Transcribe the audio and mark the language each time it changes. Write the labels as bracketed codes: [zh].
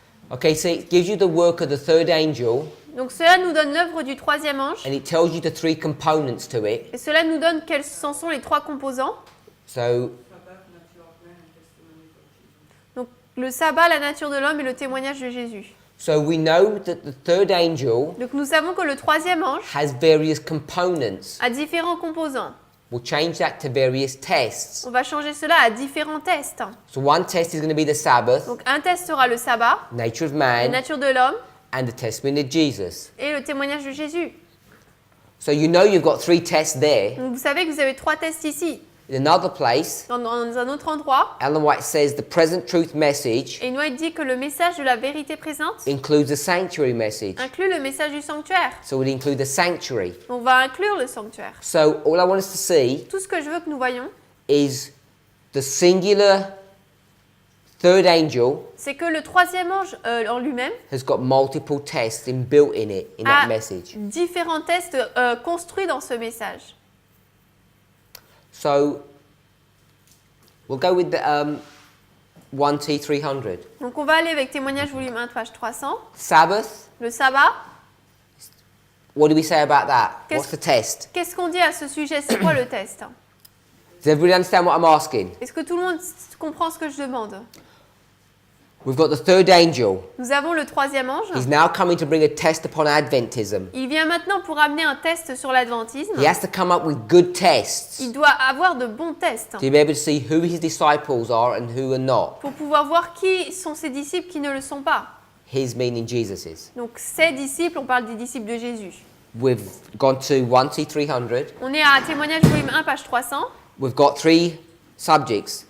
[en] Okay, so it gives you the work of the third angel, [fr] Donc cela nous donne l'œuvre du troisième ange. [en] and it tells you the three components to it. [fr] Et cela nous donne quels en sont les trois composants. [en] So [fr] Donc le sabbat, la nature de l'homme et le témoignage de Jésus. [en] we know that the third angel [fr] Donc nous savons que le troisième ange [en] has various components. [fr] a différents composants. [en] We'll change that to various tests. [fr] On va changer cela à différents tests. [en] So one test is going to be the Sabbath, [fr] Donc un test sera le sabbat, [en] nature of [fr] la [en] man, [fr] nature de l'homme [en] and the testimony of Jesus. [fr] et le témoignage de Jésus. [en] So you know you've got three tests there. [fr] Donc vous savez que vous avez trois tests ici. [en] In another place, [fr] Dans un autre endroit, [en] Ellen White says the present truth message [fr] et Noé dit que le message de la vérité présente [en] includes the sanctuary message. [fr] inclut le message du sanctuaire. [en] So it includes the sanctuary. [fr] On va inclure le sanctuaire. [en] So all I want us to see [fr] Tout ce que je veux que nous voyons, [en] is the singular third angel [fr] c'est que le troisième ange en lui-même [en] has got multiple tests inbuilt in it, in that [fr] a [en] message. [fr] différents tests construits dans ce message. [en] So we'll go with the 1T 300. [fr] Donc on va aller avec témoignage volume 1, page 300. [en] Sabbath, [fr] Le sabbat, [en] what do we say about that? [fr] Qu'est-ce- [en] What's the test? [fr] qu'est-ce qu'on dit à ce sujet? C'est quoi le test? [en] Does everybody understand what I'm asking? [fr] Est-ce que tout le monde comprend ce que je demande? [en] We've got the third angel. [fr] Nous avons le troisième ange. [en] He's now coming to bring a test upon Adventism. [fr] Il vient maintenant pour amener un test sur l'adventisme. [en] He has to come up with good tests [fr] Il doit avoir de bons tests [en] to be able to see who his disciples are and who are not. [fr] pour pouvoir voir qui sont ses disciples, qui ne le sont pas. [en] His meaning Jesus's. [fr] Donc ses disciples, on parle des disciples de Jésus. [en] We've gone to 1T 300. [fr] On est à témoignage volume 1, page 300. [en] We've got three subjects.